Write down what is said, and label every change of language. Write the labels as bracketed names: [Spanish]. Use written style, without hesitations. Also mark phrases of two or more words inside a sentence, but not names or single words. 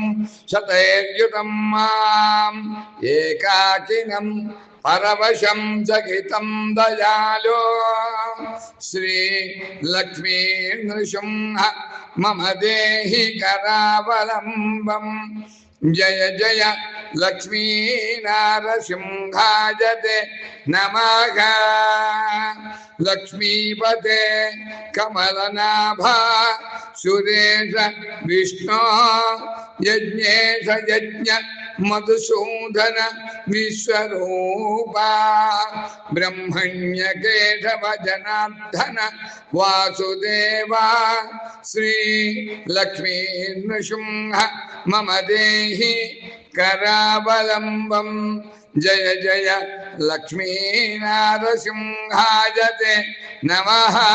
[Sanskrit] शतैर्युतं मां एकाकिनं परवशं चकितं दयालो श्री लक्ष्मी नृसिंह मम देहि करावलंबं जय जय लक्ष्मी नरसिंहाय ते नमः लक्ष्मीपते कमलनाभ सुरेश विष्णु यज्ञेश यज्ञ मधुसूदन विश्वरूपा ब्रह्मण्य केशव जनार्दन वासुदेवा श्री लक्ष्मी नृसिंह मम देहि करावलंबम जय जय लक्ष्मी नारसिंहाय ते नमः।